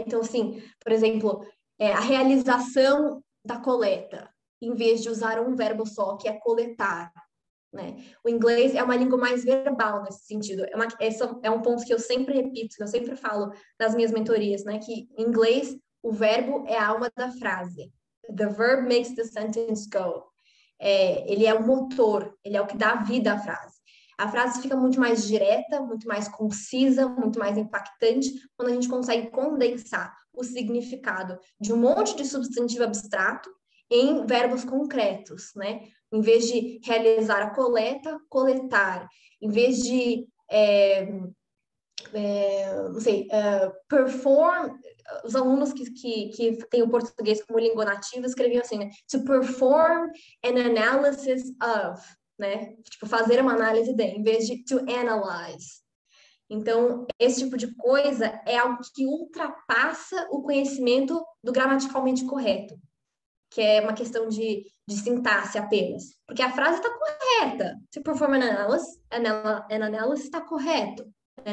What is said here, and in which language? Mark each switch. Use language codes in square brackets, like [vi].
[pt] Então, assim, por exemplo, a realização da coleta, em vez de usar um verbo só, que é coletar. Né? O inglês é uma língua mais verbal nesse sentido. Esse é um ponto que eu sempre repito, que eu sempre falo nas minhas mentorias, né? Que em inglês o verbo é a alma da frase. [en] The verb makes the sentence go. [pt] Ele é o motor, ele é o que dá vida à frase. A frase fica muito mais direta, muito mais concisa, muito mais impactante quando a gente consegue condensar o significado de um monte de substantivo abstrato em verbos concretos, né? Em vez de realizar a coleta, coletar. Em vez de, não sei, perform. Os alunos que têm o português como língua nativa escreviam assim, né? [en] To perform an analysis of, né? [pt] Tipo, fazer uma análise de, em vez de [en] to analyze. [pt] Então, esse tipo de coisa é algo que ultrapassa o conhecimento do gramaticalmente correto, que é uma questão de sintaxe apenas. Porque a frase está correta. Se [en] perform an analysis [pt] está correto. Né?